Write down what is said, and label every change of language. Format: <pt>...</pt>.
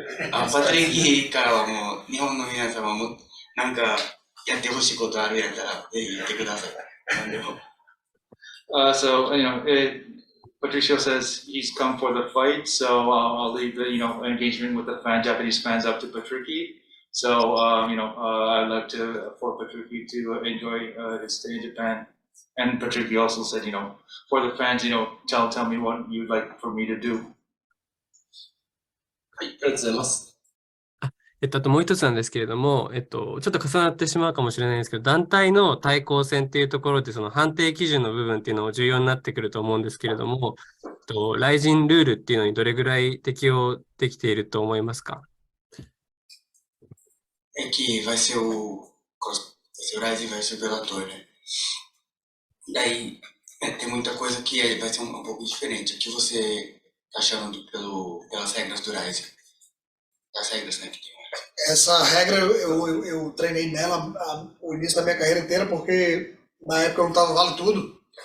<ja>パトリキからはもう日本の皆様もなんかやってほしいことあるやったらぜひ言ってください。</ja> <en>So, Patricio says he's come for the fight, so I'll leave the engagement with the Japanese fans up to Patrici. So I'd like for Patrici to enjoy his stay in Japan. And Patrici also said, for the fans, tell me what you'd like for me to do.</en> <ja>はい、ありがとうございます。あともう一つなんですけれども、ちょっと重なってしまうかもしれないんですけど、団体の対抗戦っていうところで、その判定基準の部分っていうのも重要になってくると思うんですけれども、RIZINルールっていうのにどれぐらい適用できていると思いますか</ja> <pt>？Que vai ser o RIZIN vai ser o Bellator, né? Daí tem muita coisa que vai ser um pouco diferente. O que você tá achando pelas regras do RIZIN? Das regras, né, que tem. Essa regra eu treinei nela o início da minha carreira inteira, porque na época eu não estava vale tudo.</pt>